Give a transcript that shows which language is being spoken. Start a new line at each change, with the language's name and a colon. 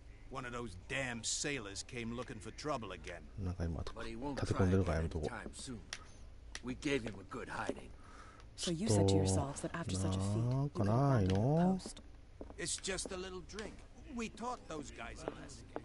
English: One of those damn sailors came looking for trouble again.
Japanese: なんか今、立て込んでるからやめとこう。
English: We gave him a good hiding. So you said to yourselves that after such a feat, you would have gone to the post. It's just a little drink. We taught those guys a lesson.